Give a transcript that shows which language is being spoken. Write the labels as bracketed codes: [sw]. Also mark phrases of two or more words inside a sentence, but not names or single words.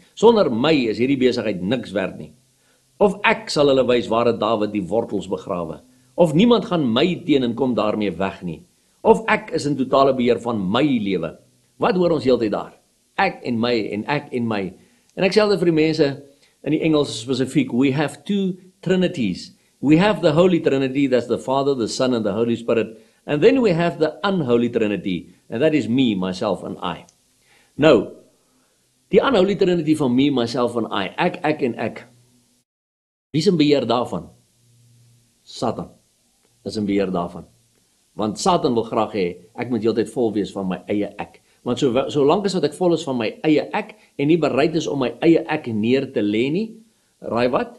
[af] Sonder my is hierdie besigheid niks werd nie. Of ek sal hulle wys waar het Dawid die wortels begrawe. Of niemand gaan my teen en kom daarmee weg nie. Of ek is in totale beheer van my lewe. Wat hoor ons heeltyd daar? Ek en my en ek en my. En ek sê altyd vir die mense, in die Engels spesifiek, [en] we have two trinities. We have the Holy Trinity, that's the Father, the Son and the Holy Spirit. And then we have the unholy Trinity, and that is me, myself and I. [af] Nou, die [en] unholy Trinity van me, myself and I, [af] ek en ek. Wie is in beheer daarvan? Satan is in beheer daarvan. Want Satan wil graag hê, ek moet heeltyd vol wees van my eie ek. Want solank as wat ek vol is van my eie ek, en nie bereid is om my eie ek neer te lê nie, raai wat?